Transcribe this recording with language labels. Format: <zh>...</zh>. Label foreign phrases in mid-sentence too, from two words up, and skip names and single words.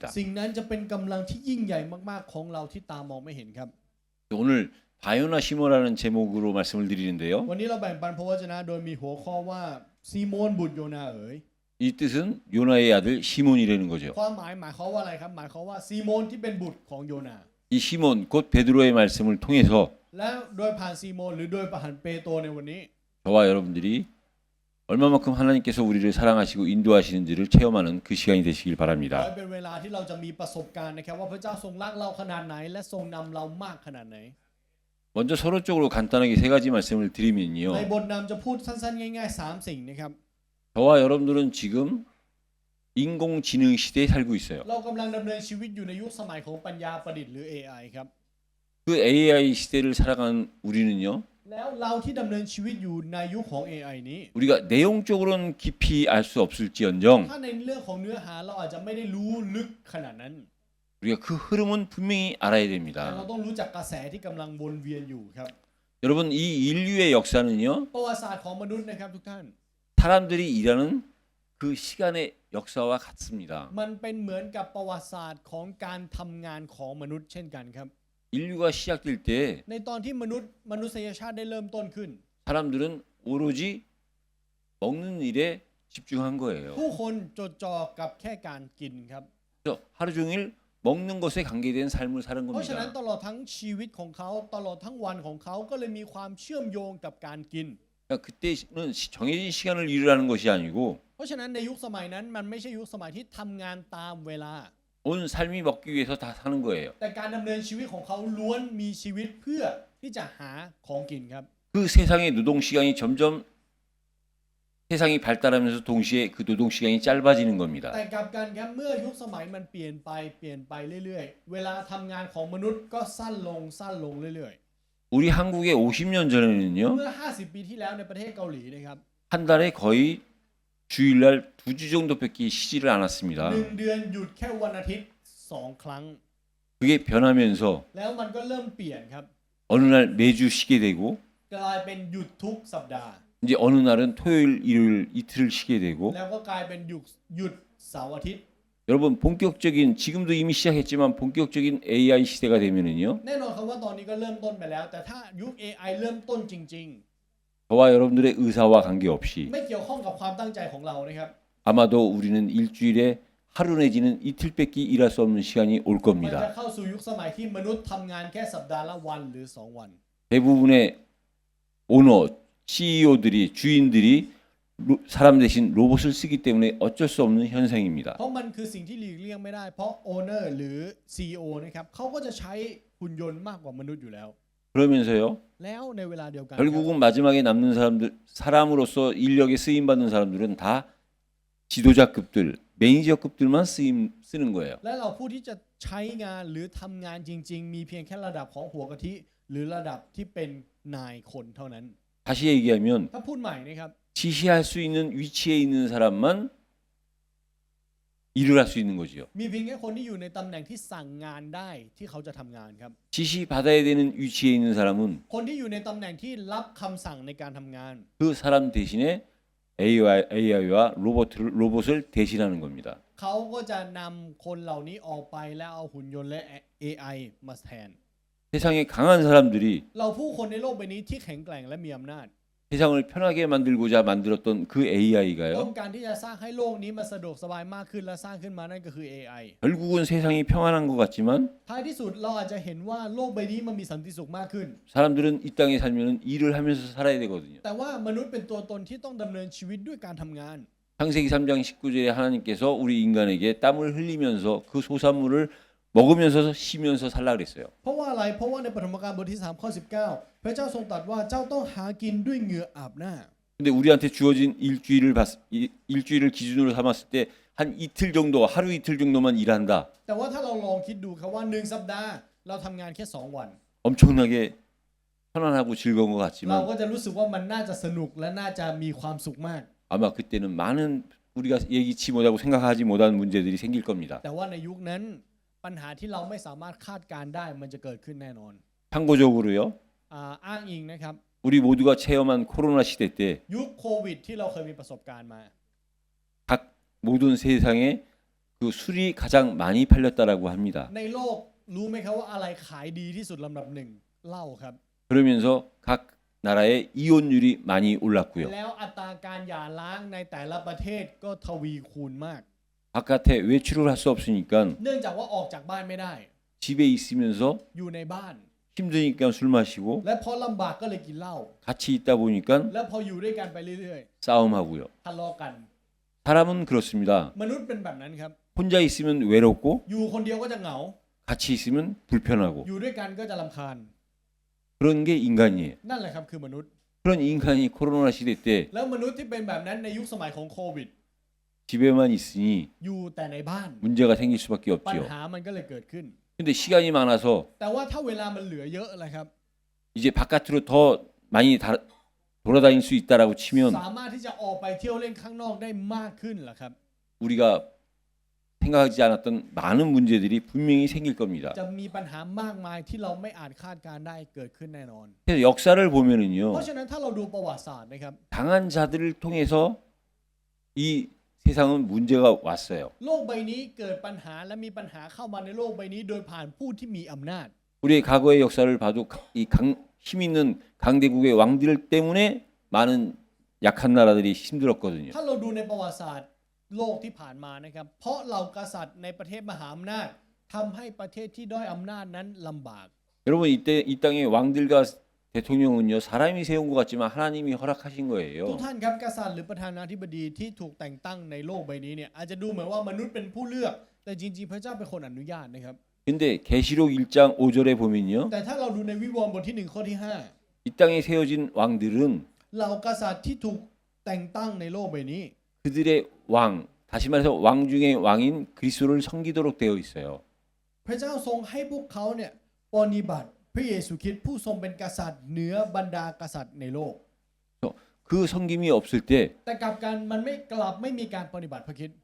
<th>สิ่งนั้นจะเป็นกำลังที่ยิ่งใหญ่มากๆของเราที่ตามองไม่เห็นครับ</th> <ko>오늘 바요나 시모라는 제목으로 말씀을 드리는데요.</ko> <th>วันนี้เราแบ่งปันพระวจนะโดยมีหัวข้อว่าซีโมนบุตรโยนาเอ๋ย</th> <ko>이 뜻은 요나의 아들 시몬이라는 거죠.</ko> <th>ความหมายความว่าอะไรครับหมายความว่าซีโมนที่เป็นบุตรของโยนา</th> <ko>이 시몬 곧 베드로의 말씀을 통해서</ko> <th>และโดยผ่านซีโมนหรือโดยผ่านเปโตรในวันนี้</th> <ko>저와 여러분들이 얼마만큼 하나님께서 우리를 사랑하시고 인도하시는지를 체험하는 그 시간이 되시길</ko> <th>และ</th> <ko>바랍니다.</ko> <th>เป็นเวลาที่เราจะมีประสบการณ์นะครับว่าพระเจ้าทรงรักเราขนาดไหนและทรงนำเรามากขนาดไหน</th> <ko>먼저 서론적으로 간단하게 세 가지 말씀을</ko> <th>ใน</th> <ko>드리면요.</ko> <th>บทนำจะพูดสั้นๆง่ายๆ3สิ่งนะครับ</th> <ko>저와 여러분들은 지금 인공지능 시대에 살고 있어요.</ko> <th>เรากำลังดำเนินชีวิตอยู่ในยุคสมัยของปัญญาประดิษฐ์หรือ AI ครับ</th> <ko>그 AI 시대를 살아가는 우리는요.</ko> <th>แล้วเราที่ดำเนินชีวิตอยู่ในยุคของ AI นี้</th> <ko>우리가 내용적으로는 깊이 알 수 없을지언정</ko> <th>ถ้าในเรื่องของเนื้อหาเราอาจจะไม่ได้รู้ลึกขนาดนั้น</th> <ko>우리가 그 흐름은 분명히 알아야</ko> <th>แต่เรา</th> <ko>됩니다.</ko> <th>ต้องรู้จักกระแสที่กำลังวนเวียนอยู่ครับ</th> <ko>여러분 이 인류의 역사는요.</ko> <th>ประวัติศาสตร์ของมนุษย์นะครับทุกท่าน</th> <ko>사람들이 일하는 그 시간의 역사와 같습니다.</ko> <th>มันเป็นเหมือนกับประวัติศาสตร์ของการทำงานของมนุษย์เช่นกันครับ</th> <ko>인류가 시작될 때</ko> <th>ในตอนที่มนุษยชาติได้เริ่มต้นขึ้น</th> <ko>사람들은 오로지 먹는 일에 집중한 거예요.</ko> <th>ผู้คนจดจ่อกับแค่การกินครับ</th> <ko>그래서 하루 종일 먹는 것에 관계된 삶을 사는</ko> <th>เพราะฉะนั้น</th> <ko>겁니다.</ko> <th>ตลอดทั้งชีวิตของเขาตลอดทั้งวันของเขาก็เลยมีความเชื่อมโยงกับการกิน</th> <ko>그러니까 그때는 정해진 시간을 일하는 것이 아니고</ko> <th>เพราะฉะนั้นในยุคสมัยนั้นมันไม่ใช่ยุคสมัยที่ทำงานตามเวลา</th> <ko>온 삶이 먹기 위해서 다 사는 거예요.</ko> <th>แต่การดำเนินชีวิตของเขาล้วนมีชีวิตเพื่อที่จะหาของกินครับ</th> <ko>그 세상의 노동 시간이 점점 세상이 발달하면서 동시에 그 노동 시간이 짧아지는 겁니다.</ko> <th>แต่กลับกันครับเมื่อยุคสมัยมันเปลี่ยนไปเรื่อยๆเวลาทำงานของมนุษย์ก็สั้นลงเรื่อย</th> <ko>우리 한국에 50년</ko> <th>ๆ</th> <ko>전에는요.</ko> <th>เมื่อ50 ปีที่แล้วในประเทศเกาหลีนะครับ</th> <ko>한 달에 거의 주일날 2주 정도밖에 쉬지를 않았습니다.</ko> <th>1 เดือนหยุดแค่วันอาทิตย์2 ครั้ง</th> <ko>그게 변하면서</ko> <th>แล้วมันก็เริ่มเปลี่ยนครับ</th> <ko>어느 날 매주 쉬게 되고</ko> <th>กลายเป็นหยุดทุกสัปดาห์</th> <ko>이제 어느 날은 토요일, 일요일 이틀을 쉬게 되고</ko> <th>แล้วก็กลายเป็นหยุดเสาร์อาทิตย์</th> <ko>여러분 본격적인 지금도 이미 시작했지만 본격적인 AI 시대가 되면은요.</ko> <th>แน่นอนครับว่าตอนนี้ก็เริ่มต้นไปแล้ว แต่ถ้ายุค AI เริ่มต้นจริง</th> <ko>저와 여러분들의 의사와 관계없이</ko> <th>ๆ ไม่เกี่ยวข้องกับความตั้งใจของเรานะครับ</th> <ko>아마도 우리는 일주일에 하루 내지는 이틀밖에 일할 수 없는 시간이 올</ko> <th>มันจะ</th> <ko>겁니다.</ko> <th>เข้าสู่ยุคสมัยที่มนุษย์ทำงานแค่สัปดาห์ละวันหรือ2 วัน</th> <ko>대부분의 오너, CEO들이 주인들이 사람 대신 로봇을 쓰기 때문에 어쩔 수 없는 현상입니다.</ko> <th>เพราะมันคือสิ่งที่หลีกเลี่ยงไม่ได้ เพราะ Owner หรือ CEO นะครับเขาก็จะใช้หุ่นยนต์มากกว่ามนุษย์อยู่แล้ว</th> <ko>그러면서요.</ko> <th>แล้วในเวลาเดียวกัน</th> <ko>결국은 마지막에 남는 사람들 사람으로서 인력에 쓰임 받는 사람들은 다 지도자급들, 매니저급들만 쓰는 거예요.</ko> <th>และเราผู้ที่จะใช้งานหรือทำงานจริง ๆ มีเพียงแค่ระดับของหัวกะทิหรือระดับที่เป็นนายคนเท่านั้น</th> <ko>다시 얘기하면</ko> <th>ถ้าพูดใหม่นะครับ</th> <ko>지시할 수 있는 위치에 있는 사람만 일을 할 수 있는 거지요.</ko> <th>มีเพียงแค่คนที่อยู่ในตำแหน่งที่สั่งงานได้ที่เขาจะทำงานครับ</th> <ko>지시 받아야 되는 위치에 있는 사람은</ko> <th>คนที่อยู่ในตำแหน่งที่รับคำสั่งในการทำงาน</th> <ko>그 사람 대신에 AI와 로봇을 대신하는 겁니다.</ko> <th>เขาก็จะนำคนเหล่านี้ออกไปแล้วเอาหุ่นยนต์และ AI มาแทน</th> <ko>세상에 강한 사람들이</ko> <th>เราผู้คนในโลกใบนี้ที่แข็งแกร่งและมีอำนาจ</th> <ko>세상을 편하게 만들고자 만들었던 그</ko> <th>ต้อ</th> <ko>AI가요.</ko> <th>งการที่จะสร้างให้โลกนี้มันสะดวกสบายมากขึ้นและสร้างขึ้นมานั่นก็คือ AI</th> <ko>결국은 세상이 평안한 것 같지만</ko> <th>ท้ายที่สุดเราอาจจะเห็นว่าโลกใบนี้มันมีสันติสุขมากขึ้น</th> <ko>사람들은 이 땅에 살면 일을 하면서 살아야 되거든요.</ko> <th>แต่ว่ามนุษย์เป็นตัวตนที่ต้องดำเนินชีวิตด้วยการทำงาน</th> <ko>창세기 3장 19절에 하나님께서 우리 인간에게 땀을 흘리면서 그 소산물을 먹으면서 쉬면서 살라 그랬어요.</ko> <th>เพราะว่าอะไรเพราะว่าในปฐมกาลบทที่3ข้อ19พระเจ้าทรงตรัสว่าเจ้าต้องหากินด้วยเหงื่ออาบหน้า</th> <ko>근데 우리한테 주어진 일주일을 기준으로 삼았을 때 한 이틀 정도, 하루 이틀 정도만 일한다.</ko> <th>แต่ว่าถ้าเราลองคิดดูครับว่า1สัปดาห์เราทำงานแค่2 วัน</th> <ko>엄청나게 편안하고 즐거운 것</ko> <th>เรา</th> <ko>같지만</ko> <th>ก็จะรู้สึกว่ามันน่าจะสนุกและน่าจะมีความสุขมาก</th> <ko>아마 그때는 많은 우리가 예기치 못하고 생각하지 못한 문제들이 생길 겁니다.</ko> <th>แต่ว่าในยุคนั้นปัญหาที่เราไม่สามารถคาดการณ์ได้มันจะเกิดขึ้นแน่นอน</th> <ko>참고적으로요.</ko> <th>อ้างอิงนะครับ</th> <ko>우리 모두가 체험한 코로나 시대 때</ko> <th>ยุคโควิดที่เราเคยมีประสบการณ์มา</th> <ko>각 모든 세상에 그 술이 가장 많이 팔렸다라고 합니다.</ko> <th>ในโลกรู้ไหมครับว่าอะไรขายดีที่สุดลำดับหนึ่งเหล้าครับ</th> <ko>그러면서 각 나라의 이혼율이 많이 올랐고요.</ko> <th>แล้วอัตราการหย่าร้างในแต่ละประเทศก็ทวีคูณมาก</th> <ko>바깥에 외출을 할 수 없으니까</ko> <th>เนื่องจากว่าออกจากบ้านไม่ได้</th> <ko>집에 있으면서</ko> <th>อยู่ในบ้าน</th> <ko>힘드니까 술 마시고</ko> <th>และพอลำบากก็เลยกินเหล้า</th> <ko>같이 있다 보니까</ko> <th>แล้วพออยู่ด้วยกันไปเรื่อย</th> <ko>싸움하고요.</ko> <th>ๆทะเลาะกัน</th> <ko>사람은 그렇습니다.</ko> <th>มนุษย์เป็นแบบนั้นครับ</th> <ko>혼자 있으면 외롭고</ko> <th>อยู่คนเดียวก็จะเหงา</th> <ko>같이 있으면 불편하고</ko> <th>อยู่ด้วยกันก็จะรำคาญ</th> <ko>그런 게 인간이에요.</ko> <th>นั่นแหละครับคือมนุษย์</th> <ko>그런 인간이 코로나 시대 때</ko> <th>แล้วมนุษย์ที่เป็นแบบนั้นในยุคสมัยของโควิด</th> <ko>집에만 있으니</ko> <th>อยู่แต่ในบ้าน</th> <ko>문제가 생길 수밖에</ko> <th>ปัญ</th> <ko>없지요.</ko> <th>หามันก็เลยเกิดขึ้น</th> <ko>근데 시간이 많아서</ko> <th>แต่ว่าถ้าเวลามันเหลือเยอะเลยครับ</th> <ko>이제 바깥으로 더 많이 돌아다닐 수 있다라고 치면</ko> <th>สามารถที่จะออกไปเที่ยวเล่นข้างนอกได้มากขึ้นเหรอครับ</th> <ko>우리가 생각하지 않았던 많은 문제들이 분명히 생길 겁니다.</ko> <th>จะมีปัญหามากมายที่เราไม่อาจคาดการณ์ได้เกิดขึ้นแน่นอน</th> <ko>그래서 역사를</ko> <th>เพ</th> <ko>보면은요.</ko> <th>ราะฉะนั้นถ้าเราดูประวัติศาสตร์นะครับ</th> <ko>강한 자들을 통해서 이 세상은 문제가 왔어요.</ko> <th>โลกใบนี้เกิดปัญหาและมีปัญหาเข้ามาในโลกใบนี้โดยผ่านผู้ที่มีอำนาจ</th> <ko>우리의 과거의 역사를 봐도 힘 있는 강대국의 왕들 때문에 많은 약한 나라들이 힘들었거든요.</ko> <th>ถ้าเราดูในประวัติศาสตร์โลกที่ผ่านมานะครับ เพราะเหล่ากษัตริย์ในประเทศมหาอำนาจทำให้ประเทศที่ด้อยอำนาจนั้นลำบาก</th> <ko>여러분 이때 이 땅의 왕들과 대통령은요 사람이 세운 것 같지만 하나님이 허락하신</ko> <th>ทุ</th> <ko>거예요.</ko> <th>กท่านครับกษัตริย์หรือประธานาธิบดีที่ถูกแต่งตั้งในโลกใบนี้เนี่ยอาจจะดูเหมือนว่ามนุษย์เป็นผู้เลือก แต่จริงๆพระเจ้าเป็นคนอนุญาตนะครับ</th> <ko>근데 계시록 1장 5절에 보면요</ko> <th>แต่ถ้าเราดูในวิวรณ์บทที่1ข้อที่</th> <ko>이 땅에 세워진 왕들은</ko> <th>5 เหล่ากษัตริย์ที่ถูกแต่งตั้งในโลกใบนี้</th> <ko>그들의 왕 다시 말해서 왕 중의 왕인 그리스도를 섬기도록 되어 있어요.</ko> <th>พระเจ้าทรงให้พวกเขาเนี่ยปฏิบัติพระเยซูคริสต์ผู้ทรงเป็นกษัตริย์เหนือบรรดากษัตริย์ในโลก</th> <ko>그 섬김이 없을 때</ko> <th>แต่กลับกันมันไม่กลับไม่มีการปฏิบัติพระคริสต์</th>